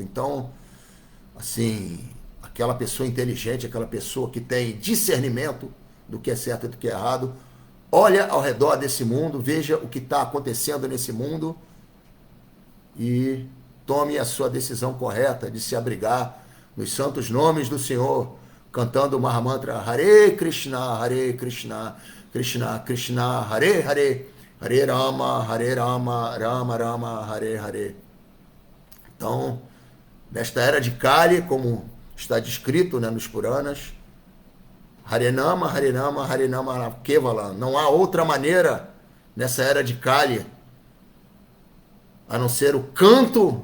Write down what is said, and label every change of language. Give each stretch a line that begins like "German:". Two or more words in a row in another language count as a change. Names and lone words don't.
Portuguese: Então, assim, aquela pessoa inteligente, aquela pessoa que tem discernimento do que é certo e do que é errado, olha ao redor desse mundo, veja o que está acontecendo nesse mundo e tome a sua decisão correta de se abrigar nos santos nomes do Senhor, cantando o Mahamantra
Sanskrit: हरे कृष्ण कृष्ण कृष्ण हरे हरे हरे राम राम राम हरे हरे.
Portuguese: Então, nesta era de Kali, como está descrito, né, nos Puranas,
Sanskrit: हरिनाम हरिनाम हरिनाम केवल.
Portuguese: Não há outra maneira nessa era de Kali a não ser o canto